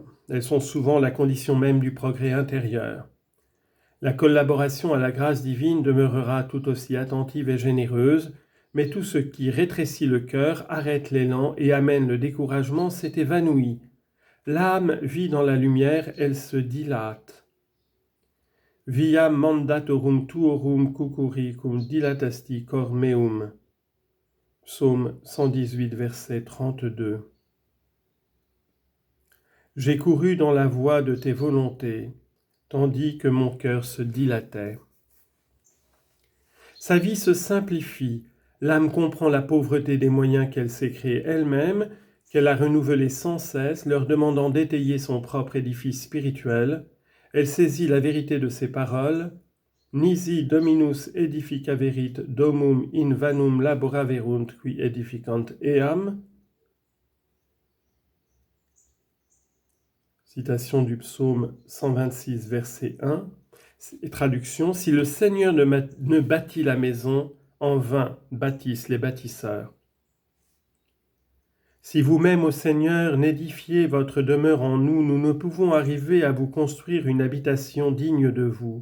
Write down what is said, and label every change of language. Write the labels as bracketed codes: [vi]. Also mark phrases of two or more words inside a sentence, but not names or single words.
[fr] Elles sont souvent la condition même du progrès intérieur. La collaboration à la grâce divine demeurera tout aussi attentive et généreuse, mais tout ce qui rétrécit le cœur, arrête l'élan et amène le découragement s'est évanoui. L'âme vit dans la lumière, elle se dilate. [la] Viam mandatorum tuorum cucuri cum dilatasti cor meum. [fr] Psaume 118, verset 32. J'ai couru dans la voie de tes volontés, tandis que mon cœur se dilatait. Sa vie se simplifie, l'âme comprend la pauvreté des moyens qu'elle s'est créés elle-même, qu'elle a renouvelés sans cesse, leur demandant d'étayer son propre édifice spirituel. Elle saisit la vérité de ses paroles. [la] Nisi dominus edificaverit domum in vanum laboraverunt qui edificant eam. [fr] Citation du psaume 126, verset 1. Et traduction, si le Seigneur ne bâtit la maison, en vain bâtissent les bâtisseurs. Si vous-même, ô Seigneur, n'édifiez votre demeure en nous, nous ne pouvons arriver à vous construire une habitation digne de vous.